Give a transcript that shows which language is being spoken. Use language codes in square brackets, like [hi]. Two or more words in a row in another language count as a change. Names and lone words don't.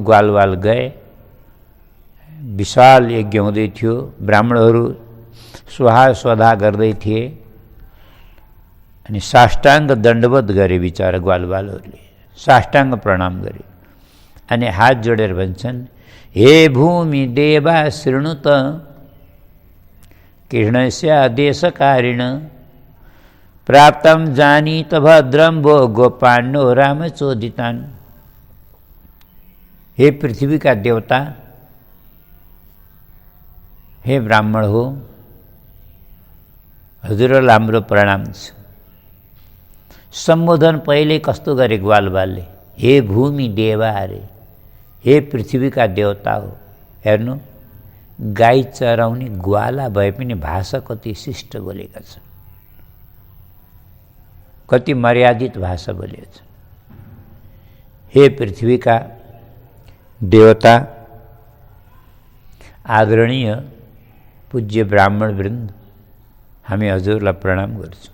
[ne] ग्वालवाल गए, विशाल यज्ञ हुँदै थियो, ब्राह्मणहरू स्वाहा गर्दै थिए। अनि साष्टाङ्ग दण्डवत गरे विचारा ग्वालवालहरूले, साष्टाङ्ग प्रणाम गरे। अनि हात जोडेर भन्छन्, [sa] हे भूमि देवा शृणुत कृष्णस्य आदेशकारिण प्राप्तं जानीत भद्रं भो गोपाण्डो रामचोदितान्। [ne] हे पृथ्वी का देवता, हे ब्राह्मण हो, हजुरलाई हाम्रो प्रणाम छ। सम्बोधन पहिले कस्तो गरे ग्वालवालले, [sa] हे भूमि देवा [ne] अरे, हे पृथ्वीका देवता हो। हेर्नु, गाई चराउने ग्वाला भए पनि भाषा कति शिष्ट बोलेका छन्, कति मर्यादित भाषा बोलेका छन्। हे पृथ्वीका देवता, आदरणीय पूज्य ब्राह्मण वृन्द, हामी हजुरलाई प्रणाम गर्छौँ।